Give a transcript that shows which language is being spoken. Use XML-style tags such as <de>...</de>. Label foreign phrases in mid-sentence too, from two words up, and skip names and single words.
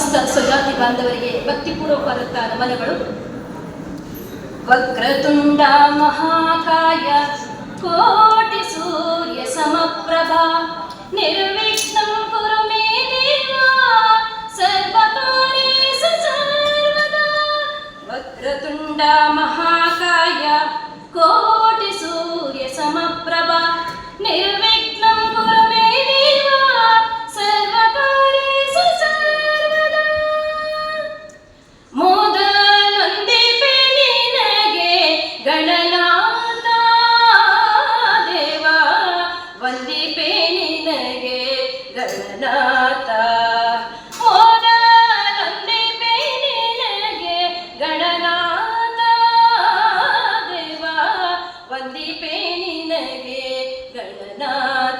<kn>ಸ್ವಜಾತಿ ಬಾಂಧವರಿಗೆ ಭಕ್ತಿಪೂರ್ವಕವಾದಂಥ ನಮನಗಳು.</kn> <sa>ವಕ್ರತುಂಡ ಮಹಾಕಾಯ ಕೋಟಿ ಸೂರ್ಯ ಸಮಪ್ರಭಾ ನಿರ್ವಿಘ್ನಂ ಕುರು ಮೇ ದೇವ ಸರ್ವಕಾರ್ಯೇಷು ಸರ್ವದಾ. ವಕ್ರತುಂಡ ಮಹಾಕಾಯ ಕೋಟಿ ಸೂರ್ಯ ಸಮಪ್ರಭಾ ನಿರ್ವಿಘ್ನಂ ಕುರು ಮೇ ದೇವ ಸರ್ವಕಾರ್ಯೇಷು ಸರ್ವದಾ.</sa> <kn>ಮೊದಲೊಂದಿಪೆ ನಿನಗೆ ಗಣನಾಥ ದೇವ, ವಂದಿಪೆ ನಿನಗೆ ಗಣನಾಥ. ಮೊದಲೊಂದಿಪೆ ನಿನಗೆ ಗಣನಾಥ ದೇವ, ವಂದಿಪೆ ನಿನಗೆ ಗಣನಾಥ.</kn>